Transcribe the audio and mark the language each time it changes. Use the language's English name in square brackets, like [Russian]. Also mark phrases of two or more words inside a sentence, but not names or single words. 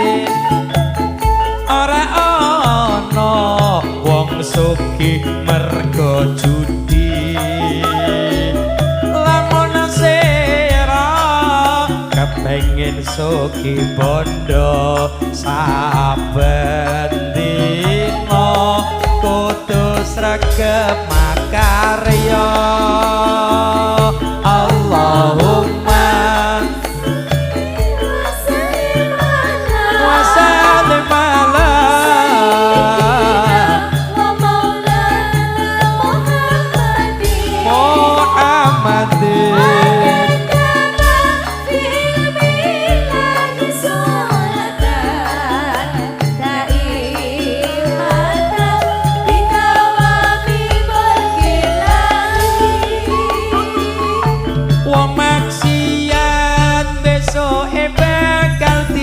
[Javanese] ora ana wong sugih merga judi lamun sira kepengin sugih bondo saben dina kudu sregep makarya [Arabic] اللهم وسلم على محمد [Javanese] wong maksiat besoke bakal